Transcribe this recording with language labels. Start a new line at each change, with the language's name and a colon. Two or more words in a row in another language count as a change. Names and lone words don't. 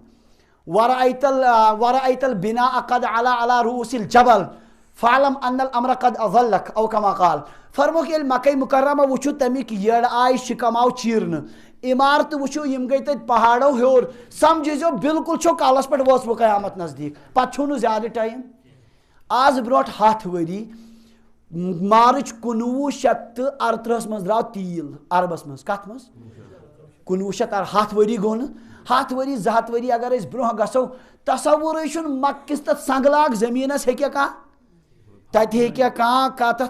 Arabic: ورأیت البناء قد علا على رؤوس الجبل فعلم ان الامر قد اضلک او کما قال
Kashmiri: فرموک ییٚلہِ مکہ مکرمہ وٕچھو تمیُک یٔڑ آیہِ شِکم آو چیٖرنہٕ عمارتہٕ وٕچھو یِم گٔے تتہِ پہاڑو ہیوٚر سمجھزیو بالکل چھو کالس پٮ۪ٹھ وٲژوٕ قیامت نزدیٖک پتہٕ چھُو نہٕ زیادٕ ٹایم آز برونٛٹھ 100 ؤری مارچ 1938 منٛز درٛاو تیٖل عربس منٛز کتھ منٛز 1900 ؤری گوٚو نہٕ 100 ؤری 200 ؤری اگر أسۍ برونٛہہ گژھو تصورٕے چھُنہٕ مکہٕ کِس تتھ سنگلاگ زٔمیٖنس ہیٚکیا کانٛہہ تتہِ ہیٚکیا کانٛہہ تتھ